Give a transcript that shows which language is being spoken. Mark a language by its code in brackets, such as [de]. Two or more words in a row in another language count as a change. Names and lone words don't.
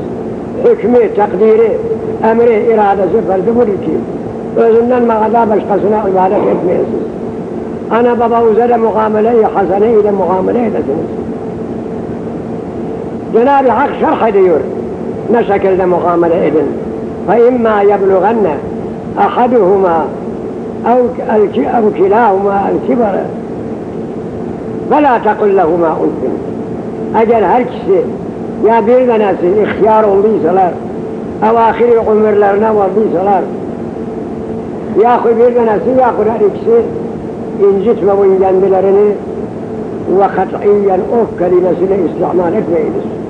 [tr] Hükmü, takdiri, emri, iradesi, ferdi budur ki özünden mağada başkasına ibadet etmeyesiniz. Ana baba üzere muamele-i hasene ile muamele edesiniz. Cenab-ı Hak şerh ediyor ne şekilde muamele edin. [ar] فَاِمَّا يَبْلُغَنَّ اَحَدُهُمَا اَوْ كِلَاهُمَا الْكِبَرَ فَلَا تَقُلْ لَهُمَا اُنْفٍ. [tr] Eğer her kişi ya bir tanesi ihtiyar olduysalar, evâhir-i ömürlerine vardıysalar, yahut bir tanesi yahut her ikisi incitmeyin kendilerini ve kat'iyen of kelimesini istimal etmeyiniz.